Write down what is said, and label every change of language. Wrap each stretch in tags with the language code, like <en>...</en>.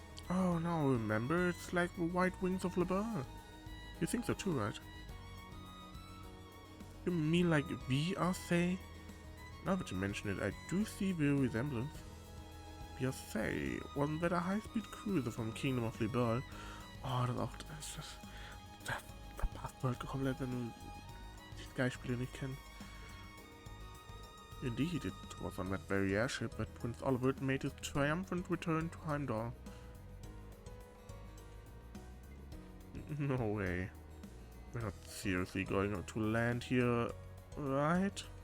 <en>Oh, now I remember. It's like the white wings of Liber. You think so too, right? You mean like VRC? Now that you mention it, I do see the resemblance. VRC, wasn't that a high-speed cruiser from Kingdom of Liber?</en> <de>Oh, das verpasst man halt komplett, wenn du die Sky-Spiele nicht kennst.</de> <en>Indeed, it was on that very airship that Prince Oliver made his triumphant return to Heimdall. No way. We're not seriously going to land here, right?</en>